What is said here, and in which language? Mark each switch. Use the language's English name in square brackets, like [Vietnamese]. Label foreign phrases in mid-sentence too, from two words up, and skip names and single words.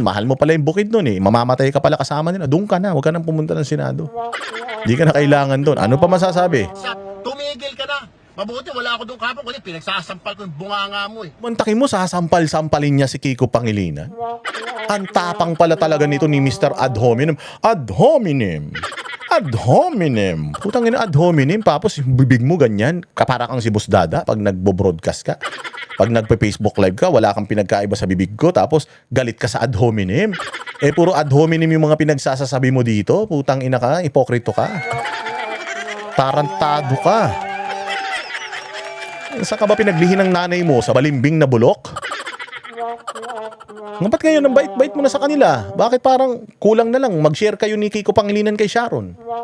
[Filipino] Mahal mo pala yung Bukidnon Mamamatay ka pala kasama nila. Doon ka na, huwag ka nang pumunta ng Senado. Hindi ka na kailangan doon. Ano pa masasabi? Tumigil ka na. Mabuti, wala ako doon kapon kasi pinagsasampal ko yung bunganga mo Mantakin mo, sasampal-sampalin niya si Kiko Pangilinan. Ang tapang pala talaga nito ni Mr. [Latin] Ad hominem. Ad hominem. Ad hominem. [Filipino] Putang ina, [Latin] ad hominem. [Filipino] Tapos yung bibig mo ganyan. Para kang si Boss Dada pag nagbo-broadcast ka. Pag nagpe-Facebook live ka, wala kang pinagkaiba sa bibig ko. Tapos galit ka sa [Latin] ad hominem. [Filipino] Eh, puro [Latin] ad hominem [Filipino] yung mga pinagsasasabi mo dito. Putang ina ka, ipokrito ka. Tarantado ka. Saan ka ba pinaglihin ng nanay mo? Sa balimbing na bulok? Ba't ngayon ang bait-bait mo na sa kanila? Bakit parang kulang na lang mag-share kayo ni Kiko Pangilinan kay Sharon?